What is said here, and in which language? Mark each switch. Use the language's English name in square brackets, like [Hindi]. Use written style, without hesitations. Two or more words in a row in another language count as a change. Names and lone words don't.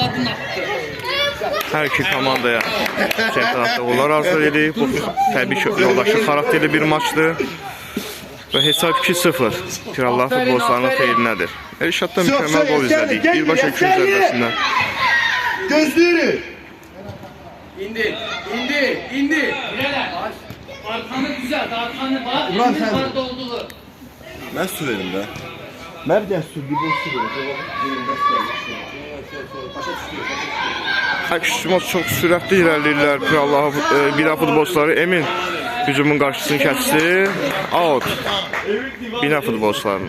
[Azerbaijani] Hər iki komandaya çempionatda uğurlar arzu edirik. Bu təbii ki, yoldaşlıq xarakterli bir maçdır. Və hesab 2-0 Pirallahı futbolçularının xeyrinədir. Elşaddan mükəmməl qol izlədik. Birbaşa kül zərbəsindən. Gözlüyürük. İndi. [Turkish] Arkanı düzelt, arkanı bak. Ulan sen- Yukarıda olduğu. [Azerbaijani] Mən su verim də. Mən bir su, bir boş su verim. Əks çox sürətli irəliləyirlər Pirallahı Binə futbolçuları. Emin hücumun qarşısını kəsdi. Out. Binə futbolçularının.